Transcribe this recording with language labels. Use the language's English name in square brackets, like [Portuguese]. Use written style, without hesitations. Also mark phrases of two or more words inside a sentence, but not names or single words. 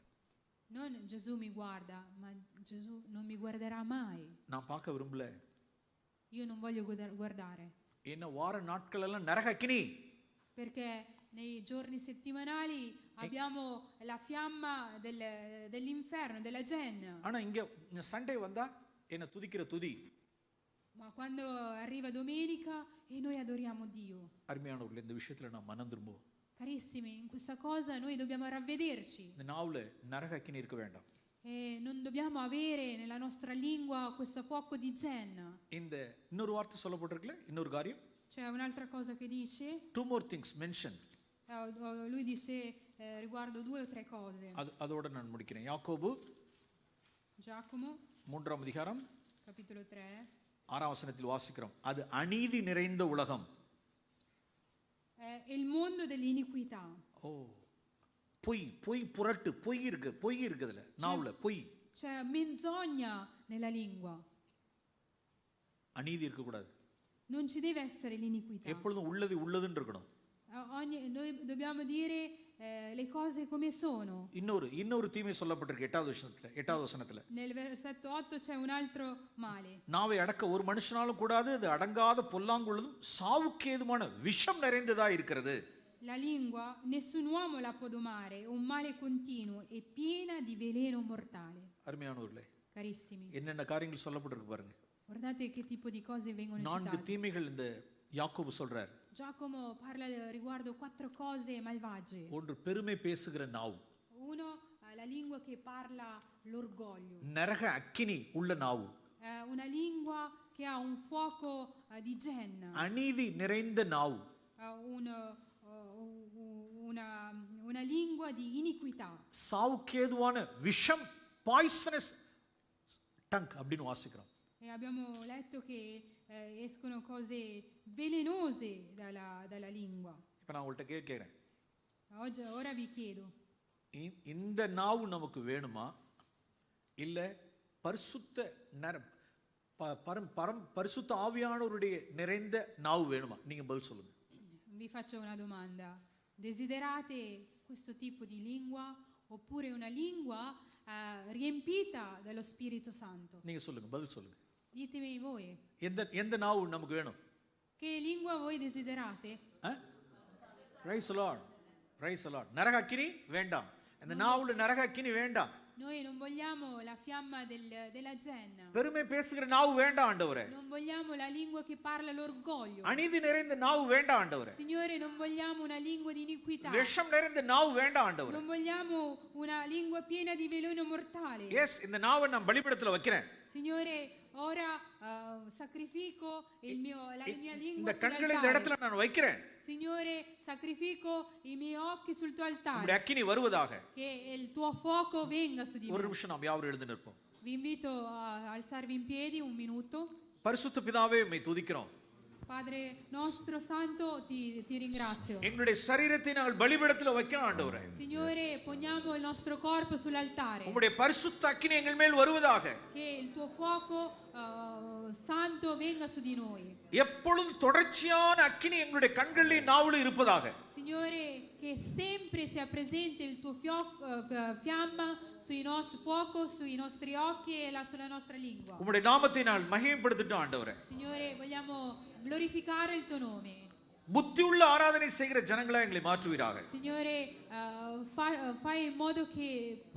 [Italian] Non Gesù mi guarda, ma Gesù non mi guarderà mai. [Tamil] நான் பார்க்க விரும்பல. [Italian] Io non voglio guardare. [Tamil] என்ன வார நாட்கள் எல்லாம் நரக அக்கினி. [Italian] Perché nei giorni settimanali abbiamo la fiamma dell'inferno, della Genna. [Tamil] ஆனா இங்க சண்டே வந்தா என்ன துதிக்கிற துதி. [Italian] Ma quando arriva domenica e noi adoriamo Dio. [Tamil] அருமையானவர்களே, இந்த விஷயத்துல நான் மனம் திரும்புவோம். [Italian] Carissimi, in questa cosa noi dobbiamo ravvederci. [Tamil] இந்த நாவுல நரக அக்கினி இருக்க வேண்டாம். [Italian] E non dobbiamo avere nella nostra lingua questo fuoco di Genna. [Tamil] இந்த இன்னொரு வார்த்தை சொல்லப்பட்டிருக்கல, இன்னொரு காரியம். [Italian] C'è un'altra cosa che dice. [English] Two more things mentioned. [Italian] Lui dice riguardo 2 o 3 cose. [Tamil] அதோட நான் முடிக்கிறேன். யாக்கோபு [Italian] Giacomo [Tamil] 3ஆம் அதிகாரம் [Italian] capitolo 3 [Tamil] 6ஆம் வசனத்தில் வாசிக்கிறோம். அது அநீதி நிறைந்த உலகம். [Italian] è il mondo dell'iniquità. [Tamil] ஓ, பொய் புரட்டு, பொய் இருக்குதுல, நாவுல பொய். [Italian] C'è menzogna nella lingua. [Tamil] அநீதி இருக்க கூடாது. [Italian] Non ci deve essere l'iniquità. [Tamil] எப்பொழுதும் உள்ளதுன்னு இருக்கணும். [Italian] Noi dobbiamo dire le cose come sono. [Tamil] இன்னொரு தீமை சொல்லப்பட்டிருக்கு 8வது வசனத்துல. [Italian] Nel versetto 8 c'è un altro male. [Tamil] நாவை அடக்க ஒரு மனுஷனாலும் கூடாது, அது அடங்காத பொல்லாங்குள்ளதும் சாவுக்கு ஏதுவான விஷம் நிறைந்ததா இருக்கிறது. [Italian] La lingua nessun uomo la può domare, un male continuo e piena di veleno mortale. [Tamil] அருமையானவர்களே, [Italian] Carissimi, [Tamil] என்னென்ன காரியங்கள் சொல்லப்பட்டிருக்கு பாருங்க. [Italian] guardate che tipo di cose vengono 4 citate. [Tamil] தீமைகள் இந்த யாக்கோபு சொல்றார். [Italian] Giacomo parla riguardo 4 cose malvagie. [Tamil] ஒன்று, பெருமை பேசுகிற நாவு. [Italian] Uno, la lingua che parla l'orgoglio. [Tamil] நரக அக்கினி உள்ள நாவு. [Italian] Una lingua che ha un fuoco di Genna. [Tamil] அநீதி நிறைந்த நாவு. [Italian] Una lingua di iniquità. [Tamil] சாவுக்கேதுவான விஷம், [English] poisonous tongue [Tamil] அப்படின்னு வாசிக்கிறோம். [Italian] E abbiamo letto che escono cose velenose dalla lingua. [Tamil] இப்போ நான் உங்கள்கிட்ட கேட்கிறேன், [Italian] Ora vi chiedo, [Tamil] இந்த நாவு நமக்கு வேணுமா, இல்ல பரிசுத்த பரிசுத்த ஆவியானவருடைய நிறைந்த நாவு வேணுமா? நீங்க பதில் சொல்லுங்க. [Italian] vi faccio una domanda. Desiderate questo tipo di lingua oppure una lingua riempita dallo Spirito Santo? [Tamil] நீங்க சொல்லுங்க, பதில் சொல்லுங்க. [Italian] Ditemi voi. [Tamil] எந்த நாவு நமக்கு வேணும்? [Italian] Che lingua voi desiderate? [English] Praise the Lord. Praise the Lord. [Tamil] நரக அக்கினி வேண்டாம். அந்த நாவுல நரக அக்கினி வேண்டாம். [Italian] Noi non vogliamo la fiamma della Genna. [Tamil] பெருமை பேசுகிற நாவு வேண்டாம் ஆண்டவரே. [Italian] Non vogliamo la lingua che parla l'orgoglio. [Tamil] அநீதி நிறைந்த நாவு வேண்டாம் ஆண்டவரே. [Italian] Signore, non vogliamo una lingua di iniquità. [Tamil] விஷம் நிறைந்த நாவு வேண்டாம் ஆண்டவரே. [Italian] Non vogliamo una lingua piena di veleno mortale. Yes, [Tamil] இந்த நாவை நான் பலிபீடத்துல வைக்கிறேன். [Italian] Signore, ora sacrifico la mia lingua [Tamil] இந்த கண்களை இந்த இடத்துல நான் வைக்கிறேன். [Italian] Signore, sacrifico i miei occhi sul tuo altare. [Tamil] உம்முடைய அக்கினி வருவதாக. [Italian] Che il tuo fuoco venga su di me. [Tamil] ஒரு நிமிஷம் நாம் யாவரும் எழுந்து நிற்போம். [Italian] Vi invito a alzarvi in piedi un minuto. [Tamil] பரிசுத்த பிதாவே, உம்மை துதிக்கிறோம். [Italian] Padre nostro santo, ti ringrazio. [Tamil] எங்களுடைய சரீரத்தை நாங்கள் பலிபீடத்துல வைக்கிறோம் ஆண்டவரே. [Italian] Signore, poniamo il nostro corpo sull'altare. [Tamil] உம்முடைய பரிசுத்த அக்கினி எங்கள் மேல் வருவதாக. [Italian] Che il tuo fuoco santo venga su di noi. [Tamil] எப்பொழுதும் தொடர்ச்சியான அக்கினி எங்களுடைய கண்களிலே நாவுல இருப்பதாக. [Italian] Signore, che sempre sia presente il tuo fiamma sui nostri fuoco sui nostri occhi e sulla nostra lingua. [Tamil] உம்முடைய நாமத்தை நாங்கள் மகிமைப்படுத்தட்டும் ஆண்டவரே. [Italian] Signore, vogliamo glorificare il tuo nome. [Tamil] புத்தி உள்ள ஆராதனை செய்கிற ஜனங்களா எங்களை மாற்றுவீராக. [Italian] Signore, fai in modo che